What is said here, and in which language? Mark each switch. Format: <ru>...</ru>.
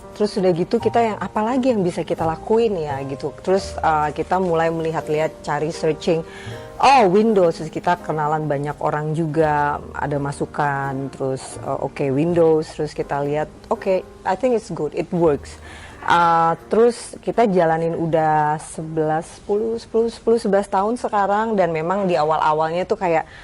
<id>Terus udah gitu kita yang apalagi yang bisa kita lakuin ya gitu. Terus kita mulai melihat-lihat, cari searching, Windows. Terus kita kenalan banyak orang juga, ada masukan. Terus Windows. Terus kita lihat,</id> <en>I think it's good, it works.</en> <id>Terus kita jalanin udah 11 tahun sekarang, dan memang di awal-awalnya tuh kayak</id>